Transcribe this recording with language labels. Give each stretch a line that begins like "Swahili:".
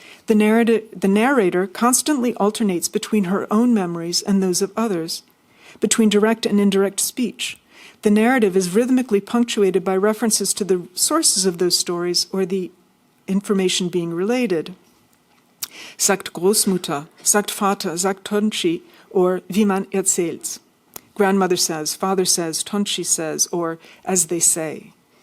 English: The narrator constantly alternates between her own memories and those of others, between direct and indirect speech. The narrative is rhythmically punctuated by references to the sources of those stories or the information being related.
German: Sagt Großmutter, sagt Vater, sagt Tonchi, or wie man erzählt.
English: Grandmother says, father says, Tonchi says, or as they say.